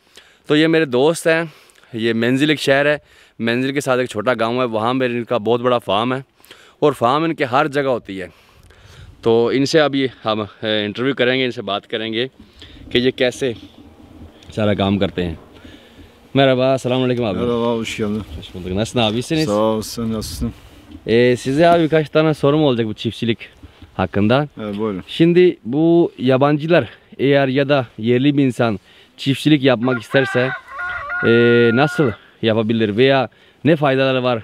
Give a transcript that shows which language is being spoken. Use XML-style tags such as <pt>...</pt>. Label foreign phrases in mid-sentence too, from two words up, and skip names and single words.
<hi>तो ये मेरे दोस्त हैं, ये मंजिल एक शहर है, मंजिल के साथ एक छोटा गाँव है, वहाँ मेरे इनका बहुत बड़ा फार्म है और फार्म इनके हर जगह होती है। तो इनसे अभी हम इंटरव्यू करेंगे, इनसे बात करेंगे कि ये कैसे सारा काम करते हैं।</hi> <tr>Merhaba, selamünaleyküm abi. Merhaba, hoş geldin. Hoş bulduk. Nasılsın abi? İyisiniz? Sağ ol, sen nasılsın? Size abi birkaç tane sorum olacak bu çiftçilik hakkında. Evet, buyurun. Şimdi bu yabancılar eğer ya da yerli bir insan çiftçilik yapmak isterse nasıl yapabilir veya ne faydaları var?</tr>